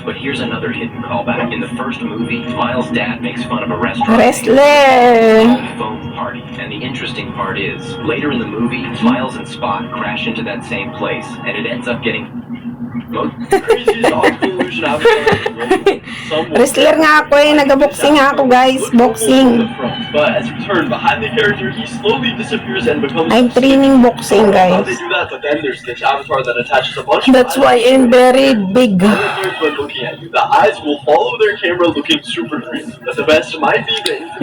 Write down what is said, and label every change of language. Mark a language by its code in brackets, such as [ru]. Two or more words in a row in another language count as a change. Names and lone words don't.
[en] But here's another hidden callback. In the first movie, Miles' dad makes fun of a restaurant Wrestler. called Foam Party. And the interesting part is, later in the movie, Miles and Spot crash into that same place, and it ends up getting Craziest optical illusion I've ever seen. [tl] Wrestler nga ako eh. Nag-boxing nga ako guys. Boxing. [en] But as you turn behind the character, he slowly disappears and becomes. I'm training boxing How they guys. do that, but then there's this avatar that attaches a bunch That's of why I'm very big. when looking at you. The eyes will follow their camera looking super crazy. But the best might be the infinite.